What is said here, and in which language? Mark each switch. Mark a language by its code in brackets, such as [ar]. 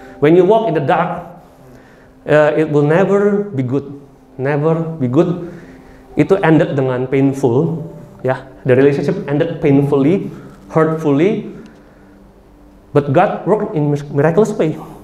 [en] When you walk in the dark, it will never be good. Never be good. [id] Itu [en] ended [id] dengan [en] painful, [id] ya. [en] The relationship ended painfully, hurtfully, but God worked in miraculous way.